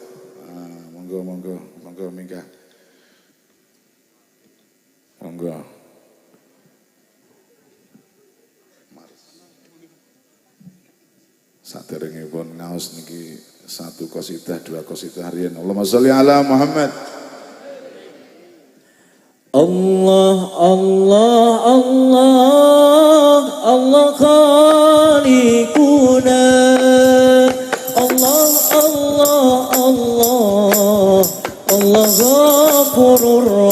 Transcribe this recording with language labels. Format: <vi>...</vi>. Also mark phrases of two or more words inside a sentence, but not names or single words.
<jv>Monggo minggah. Monggo. Saderengipun ngaos niki 1 qasidah 2 qasidah harian.</jv> <ar>اللهم صل على محمد. الله الله الله الله خالقنا الله الله الله الله غفور</ar>